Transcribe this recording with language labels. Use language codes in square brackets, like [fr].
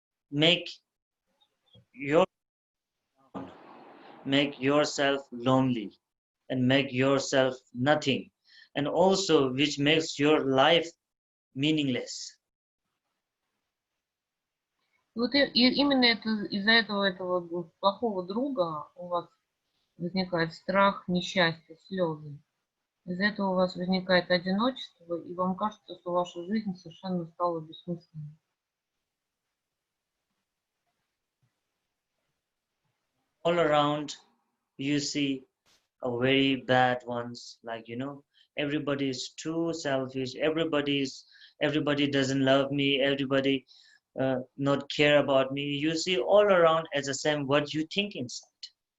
[en] make make yourself lonely and make yourself nothing, and also which makes your life meaningless. [ru] Вот именно из-за этого плохого друга у вас возникает страх, несчастье, слезы. Из-за этого у вас возникает одиночество, и вам кажется, что ваша жизнь совершенно стала бессмысленной. [en] All around you see a very bad ones, like everybody is too selfish, everybody doesn't love me, everybody not care about me. You see all around as the same what you think inside.